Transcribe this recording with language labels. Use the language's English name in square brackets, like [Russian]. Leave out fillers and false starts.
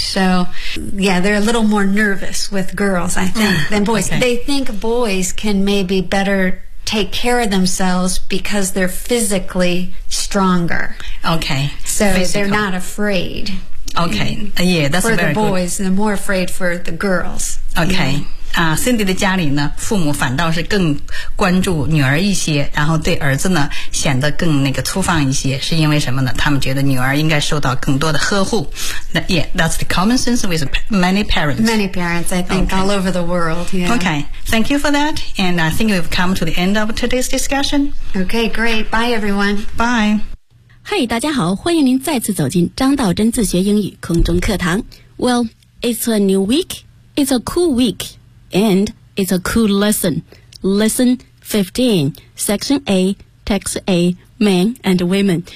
[English] So, yeah, they're a little more nervous with girls, I think, than boys. Okay. They think boys can maybe better... take care of themselves because they're physically stronger. Okay. So、Physical. They're not afraid. Okay. Yeah, that's very good. For the boys, they're more afraid for the girls. Okay. You know? [Chinese] Cindy 的家里呢父母反倒是更关注女儿一些然后对儿子呢显得更那个粗放一些是因为什么呢他们觉得女儿应该受到更多的呵护。 [English] Yeah, that's the common sense with many parents. Many parents, I think,、okay. all over the world.、Yeah. Okay, thank you for that. And I think we've come to the end of today's discussion. Okay, great. Bye, everyone. Bye. [Chinese] Hey, 大家好欢迎您再次走进张道真自学英语空中课堂。 [English] Well, it's a new week. It's a cool week. And it's a cool lesson. Lesson 15, Section A, Text A. Men and women.